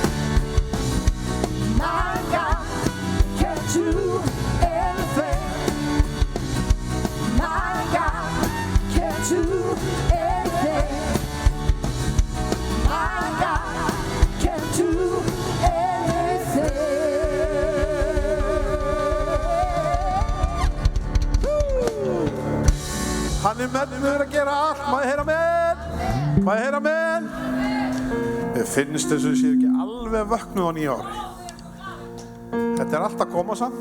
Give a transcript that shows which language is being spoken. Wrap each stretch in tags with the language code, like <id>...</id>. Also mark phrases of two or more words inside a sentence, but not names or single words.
<en>My God can do anything. My God can do anything. My God can do anything.</en> <is>Hann megnugur að gera allt. Má ég heyra amen? Má ég heyra amen? Mér finnst þess að ég sé ekki alveg vöknuð á nýja ári. Þetta allt að koma samt.</is>